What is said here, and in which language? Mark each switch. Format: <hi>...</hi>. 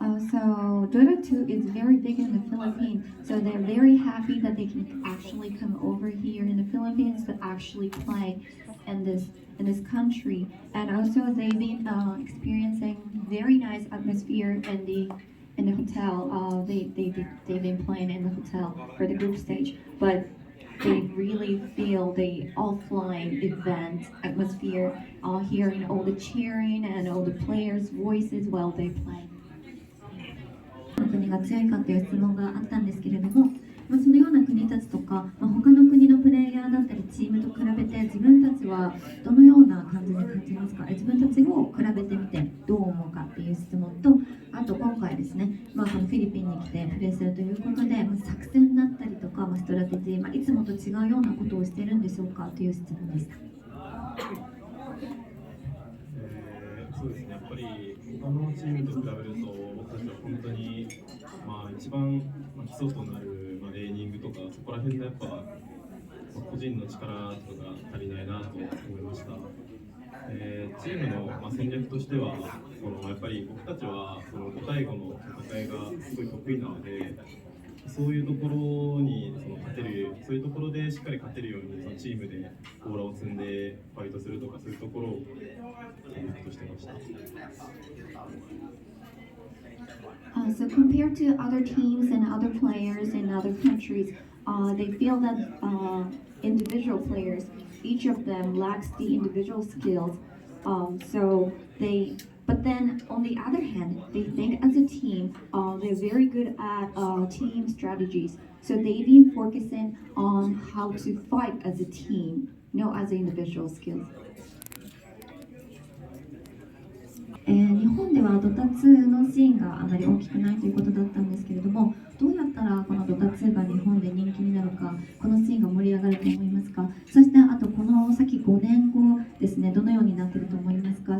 <en>So Dota 2 is very big in the Philippines, so they're very happy that they can actually come over here in the Philippines to actually play in this country, and also they've been experiencing very nice atmosphere in the hotel. They've been playing in the hotel for the group stage, but they really feel the offline event atmosphere, hearing all the cheering and all the players' voices while they play.</en> <ja>国が強いかという質問があったんですけれども、そのような国たちとか、他の国のプレイヤーだったりチームと比べて自分たちはどのような感じで感じますか？自分たちを比べてみてどう思うかっていう質問と、あと今回ですね、このフィリピンに来てプレイするということで、作戦だったりとか、ストラテジー、いつもと違うようなことをしているんでしょうかという質問でした。そうですね、やっぱり他のチームと比べると僕たちは本当に、一番、基礎となる、レーニングとかそこら辺のやっぱ、個人の力とか足りないなと思いました。チームの、戦略としてはやっぱり僕たちは5対5の戦いがすごい得意なので、そういうところに勝てる、そういうところでしっかり勝てるようにチームでオーラを積んでファイトするとか、そういうところを目標としてました。</ja> <en>So compared to other teams and other players in other countries, they feel that individual players, each of them lacks the individual skills. But then on the other hand, they think as a team, they're very good at team strategies. So they've been focusing on how to fight as a team, not as individual skills.</en> <ja>日本ではドタ2のシーンがあまり大きくないということだったんですけれども、どうやったらこのドタ2が日本で人気になるか、このシーンが盛り上がると思いますか？そしてあとこの先5年後ですね、どのようになっていると思いますか？</ja>